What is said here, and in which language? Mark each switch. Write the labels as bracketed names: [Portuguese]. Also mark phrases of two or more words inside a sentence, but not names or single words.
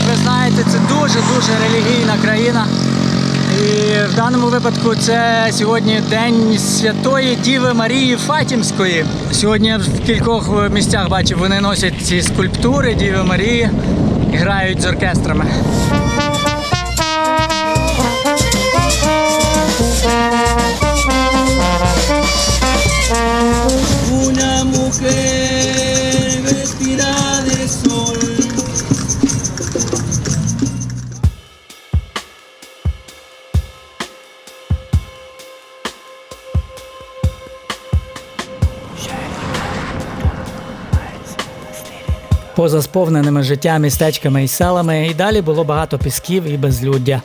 [Ukrainian] як ви знаєте, це дуже-дуже релігійна країна. І в даному випадку це сьогодні День Святої Діви Марії Фатімської. Сьогодні я в кількох місцях бачив, вони носять ці скульптури Діви Марії і грають з оркестрами. [Spanish] Una mujer vestida de sol. [Ukrainian] Поза сповненими життя містечками і селами і далі було багато пісків і безлюддя.